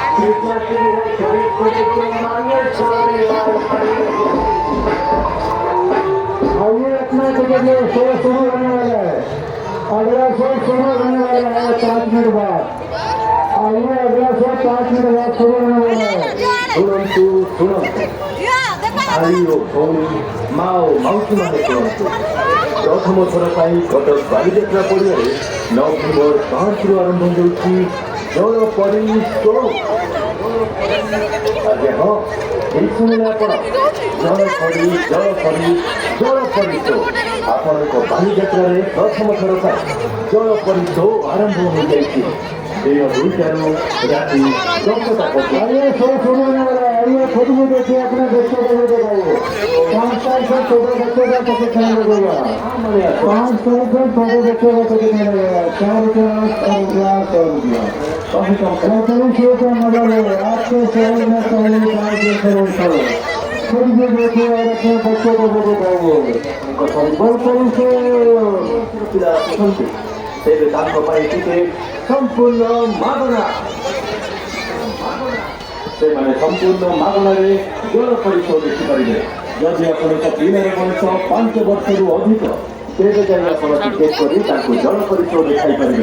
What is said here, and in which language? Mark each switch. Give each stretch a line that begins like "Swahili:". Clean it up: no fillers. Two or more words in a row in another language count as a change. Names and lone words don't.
Hindi: आइए अपना टिकट ले, शो शुरू होने वाला है। अगला शो शुरू होने वाला है 5 मिनट बाद। आइए अगला शो 5 मिनट बाद शुरू होने वाला है।
Odia: ଶୁଣନ୍ତୁ ଶୁଣନ୍ତୁ ଭାଇ ଓ ଭଉଣୀ ମା ଓ ମାଉସୀମାନେ ଶୁଣନ୍ତୁ। ପ୍ରଥମ ଥର ପାଇଁ କଟକ ବାଲିଯାତ୍ରା ପଡ଼ିଆରେ ନଭେମ୍ବର 5ରୁ ଆରମ୍ଭ ହେଉଛି ଜଳ ପରିଶୋଧ। ଆଜ୍ଞା ହଁ, ଠିକ୍ ଶୁଣିଲେ ଆପଣ। ଜଳ ପରିଶୋଧ ଆପଣଙ୍କ ବାଲିଯାତ୍ରାରେ ପ୍ରଥମ ଥର ପାଇଁ ଜଳ ପରିଶୋଧ ଆରମ୍ଭ ହୋଇଯାଇଛି। ଦିନ 2ଟାରୁ ରାତି 10ଟା ପର୍ଯ୍ୟନ୍ତ।
Hindi: आइए शो शुरू होने वाला है। आइए खुद भी देखिए, अपने बच्चों को भी दिखाइए। 5 साल से छोटे बच्चों का टिकट नहीं लगेगा। 5 साल से छोटे बच्चों का टिकट नहीं लगेगा। 4 रुपया 100 रुपया। सरकारी शो का मजा ले। आपके शहर में पहले बार जल परिशोध खुद भी देखिए और अपने बच्चों को भी दिखाइए। जल परिशोध
Odia: ତେବେ ତାଙ୍କ ପାଇଁ ଟିକେ ସମ୍ପୂର୍ଣ୍ଣ ମାଗଣା। ସେମାନେ ସମ୍ପୂର୍ଣ୍ଣ ମାଗଣାରେ ଜଳ ପରିଶୋଧ ଦେଖିପାରିବେ। ଯଦି ଆପଣଙ୍କ ପିଲାର ବୟସ 5 ବର୍ଷରୁ ଅଧିକ ତେବେ ଯାଇ ଆପଣ ଟିକେଟ୍ କରି ତାଙ୍କୁ ଜଳ ପରିଶୋଧ ଦେଖାଇପାରିବେ।